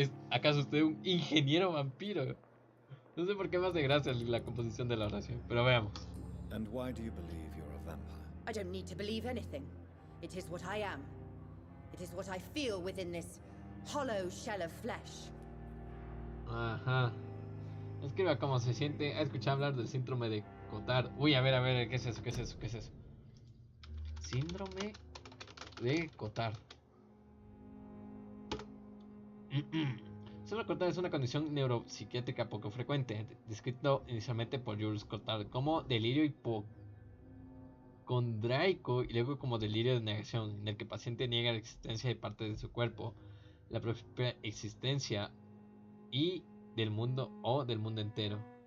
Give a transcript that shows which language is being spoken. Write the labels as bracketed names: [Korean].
[Spanish] ¿Acaso usted un ingeniero vampiro? No sé por qué más de gracia la composición de la oración, pero veamos. [English] And why do you believe you're a vampire? I don't need to believe anything. It is what I am. It is what I feel within this hollow shell of flesh. [Spanish] Ajá. Escriba cómo se siente. Ha escuchado hablar del síndrome de Cotard. Uy, a ver, ¿qué es eso? ¿Qué es eso? ¿Qué es eso? Síndrome de Cotard. Síndrome de Cotard es una condición neuropsiquiátrica poco frecuente, descrito inicialmente por Jules Cotard como delirio hipocondriaco y luego como delirio de negación, en el que el paciente niega la existencia de partes de su cuerpo, la propia existencia y del mundo o del mundo entero.